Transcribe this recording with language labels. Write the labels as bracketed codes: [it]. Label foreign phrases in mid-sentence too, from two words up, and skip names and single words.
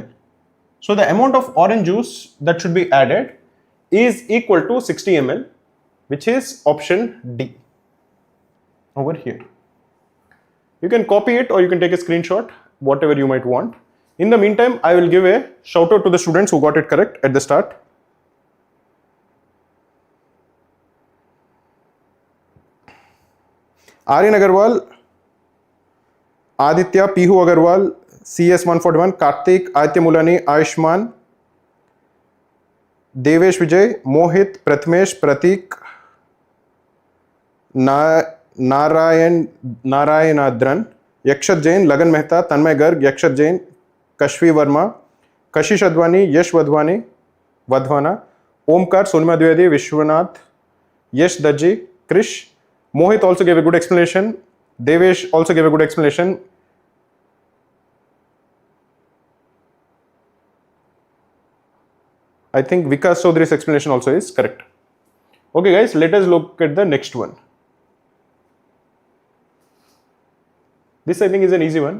[en] So the amount of orange juice that should be added is equal to 60 ml, which is option D over here. You can copy it or you can take a screenshot, whatever you might want. In the meantime, I will give a shout out to the students who got it correct at the start. Aryan Agarwal, Aditya, Pihu Agarwal, CS 141, Karthik, Aditya Mulani, Ayushman, Devesh Vijay, Mohit, Pratmesh, Pratik, Narayanadran, Yakshat Jain, Lagan Mehta, Tanmay Garg, Yakshat Jain, Kashvi Verma, Kashish Advani, Yash Vadhwana, Omkar, Sonima Dwivedi, Vishwanath, Yash Daji, Krish. Mohit also gave a good explanation. Devesh also gave a good explanation. I think Vikas Chaudhary's explanation also is correct. Okay guys, let us look at the next one. This I think is an easy one.